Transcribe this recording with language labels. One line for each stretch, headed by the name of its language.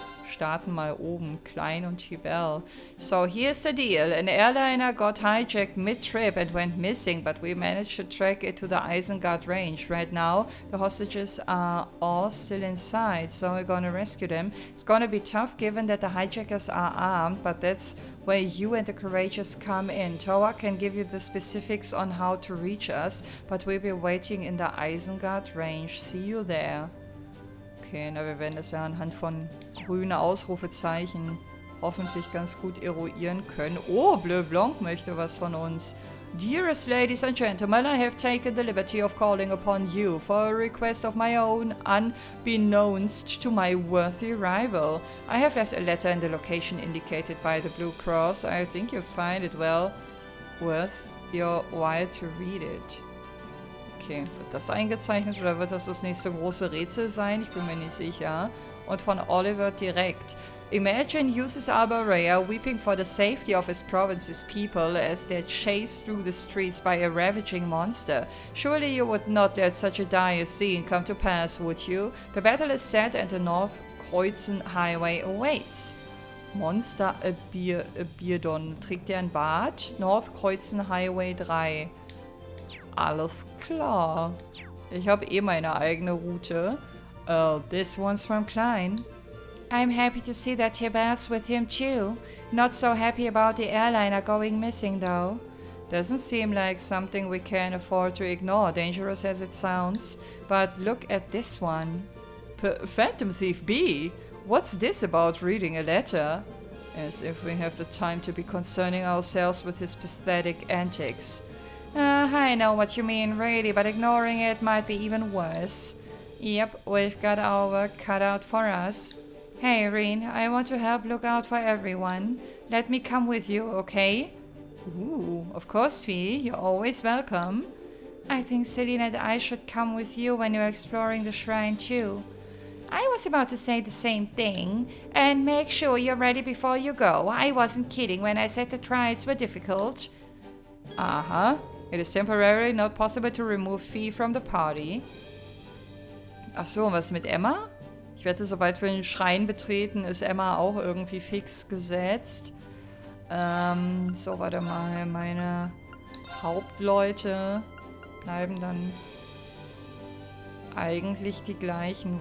German: Starten mal oben, Klein und Tibel.
English: So here's the deal. An airliner got hijacked mid-trip and went missing, but we managed to track it to the Isengard range. Right now, the hostages are all still inside, so we're gonna rescue them. It's gonna be tough given that the hijackers are armed, but that's where you and the courageous come in. Toa can give you the specifics on how to reach us, but we'll be waiting in the Isengard range. See you there.
German: Okay, na, wir werden das ja anhand von grünen Ausrufezeichen hoffentlich ganz gut eruieren können. Oh, Bleu Blanc möchte was von uns.
English: Dearest ladies and gentlemen, I have taken the liberty of calling upon you for a request of my own, unbeknownst to my worthy rival. I have left a letter in the location indicated by the Blue Cross. I think you'll find it well worth your while to read it.
German: Okay, wird das eingezeichnet oder wird das nächste große Rätsel sein? Ich bin mir nicht sicher. Und von Oliver direkt.
English: Imagine uses Albarea weeping for the safety of his province's people as they're chased through the streets by a ravaging monster. Surely you would not let such a dire scene come to pass, would you? The battle is set and the North Kreuzen Highway awaits.
German: Monster Bierdon. Trägt der ein Bart? North Kreuzen Highway 3. Alles klar. Ich habe eh meine eigene Route.
English: This one's from Klein. I'm happy to see that Tibet's with him too. Not so happy about the airliner going missing though. Doesn't seem like something we can afford to ignore, dangerous as it sounds. But look at this one. Phantom Thief B? What's this about reading a letter? As if we have the time to be concerning ourselves with his pathetic antics. I know what you mean, really, but ignoring it might be even worse. Yep, we've got our work cut out for us. Hey, Reen, I want to help look out for everyone. Let me come with you, okay? Ooh, of course, Fee. You're always welcome. I think Celine and I should come with you when you're exploring the shrine, too. I was about to say the same thing. And make sure you're ready before you go. I wasn't kidding when I said the trials were difficult. Uh-huh. It is temporarily not possible to remove Fee from the party.
German: Ach so, was mit Emma? Ich wette, sobald wir den Schrein betreten, ist Emma auch irgendwie fix gesetzt. So, warte mal. Meine Hauptleute bleiben dann eigentlich die gleichen.